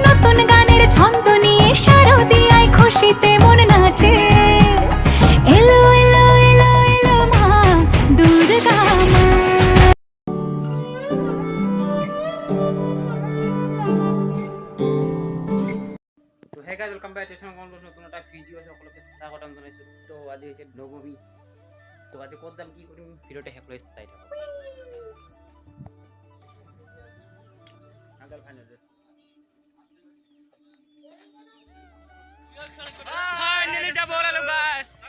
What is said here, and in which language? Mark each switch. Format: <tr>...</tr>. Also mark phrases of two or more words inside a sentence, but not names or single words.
<bn>নতুন গানের ছন্দ নিয়ে শারদিয়ায় খুশিতে মন নাচে এলো এলো এলো এলো মা দুর্গা মা।</bn> <as>তো</as> <en>hey guys welcome back to</en> <as>নতুন একটা ভিডিও সকলকে স্বাগতম জানাইছো। তো আজি হৈছে নৱমী। তো আজি ক'ত যাম কি কৰিম ভিডিঅ'তে শেষ লৈ চাই থাকক। আঙ্কেল</as> <en>final finally</en> <as>যাব ওলালো গাইজ।</as>